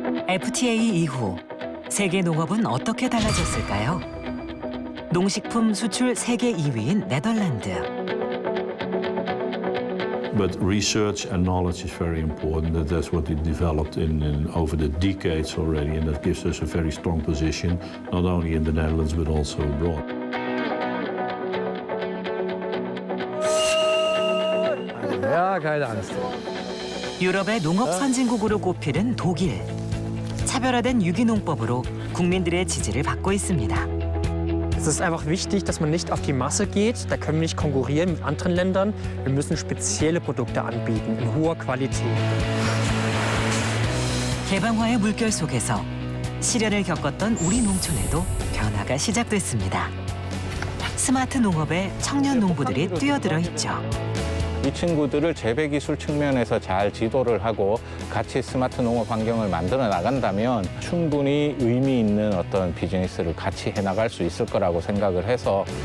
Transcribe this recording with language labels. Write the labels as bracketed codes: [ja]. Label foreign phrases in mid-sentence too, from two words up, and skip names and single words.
[ko] FTA 이후 세계 농업은 어떻게 달라졌을까요? 농식품 수출 세계 2위인 네덜란드. [en] But research and knowledge is very important. That's what we developed in over the decades already, and that gives us a very strong position, not only in the Netherlands but also abroad. [de] Ja, keine Angst. [ko] 유럽의 농업 선진국으로 꼽히는 독일. 차별화된 유기농법으로 국민들의 지지를 받고 있습니다. [de] Es ist einfach wichtig, dass man nicht auf die Masse geht. Da können wir nicht konkurrieren mit anderen Ländern. Wir müssen spezielle Produkte anbieten in hoher Qualität. [ko] 개방화의 물결 속에서 시련을 겪었던 우리 농촌에도 변화가 시작됐습니다. 스마트 농업에 청년 농부들이 뛰어들어 있죠. 이 친구들을 재배 기술 측면에서 잘 지도를 하고 같이 스마트 농업 환경을 만들어 나간다면 충분히 의미 있는 어떤 비즈니스를 같이 해나갈 수 있을 거라고 생각을 해서